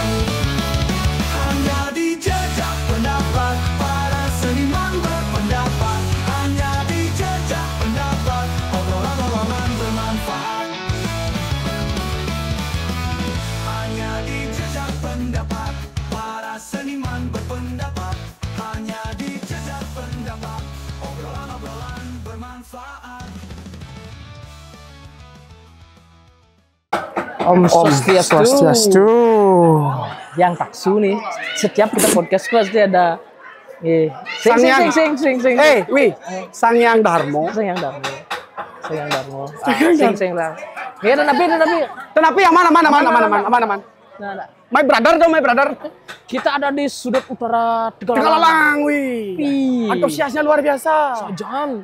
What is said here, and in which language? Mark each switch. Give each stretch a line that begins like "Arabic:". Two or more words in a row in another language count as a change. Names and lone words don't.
Indonesian: Hanya di jejak pendapat para seniman berpendapat. Hanya di jejak pendapat obrolan-obrolan bermanfaat. Hanya di jejak pendapat para seniman berpendapat. Hanya di jejak pendapat obrolan-obrolan bermanfaat.
Balinese: Om Swastiastu.
Indonesian: Yang taksu nih, setiap kita podcast pasti ada sing. Sangyang Darmo. Sangyang Darmo. Sing lah. Ya, dan Tapi yang mana? Nah,
English: My brother.
Indonesian: kita ada di sudut utara Tegalalang, wih. Wih. Antusiasnya luar biasa. Jam.